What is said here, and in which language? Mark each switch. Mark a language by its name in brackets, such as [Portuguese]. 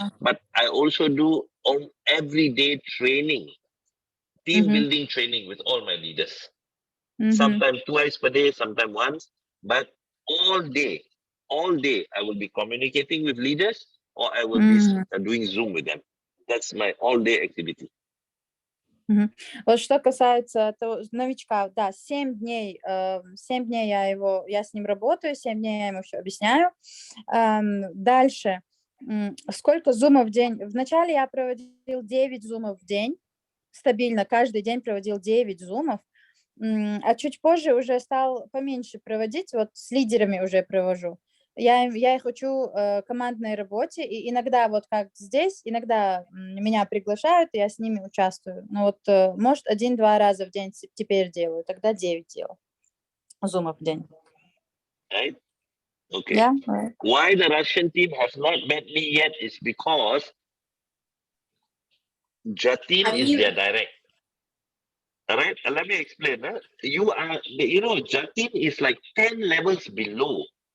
[English] But I also do everyday training, team building training with all my leaders. Sometimes twice per day, sometimes once, but all day I will be communicating with leaders, or I will be doing Zoom with them. That's my all day activity. [Russian] Вот что касается того новичка, да, 7 дней я с ним работаю, 7 дней я ему все объясняю. Дальше, сколько зумов в день? Вначале я проводил 9 зумов в день, стабильно, каждый день проводил 9 зумов, а чуть позже уже стал поменьше проводить, вот с лидерами уже провожу. Я их учу командной работе, и иногда вот как здесь, иногда меня приглашают, и я с ними участвую. Ну вот, может, 1-2 раза в день теперь делаю, тогда 9 делаю зумов в день. [English] Right? Okay. Yeah, right. Why the Russian team has not met me yet is because Jatin is their direct. All right, let me explain. Jatin is like 10 levels below.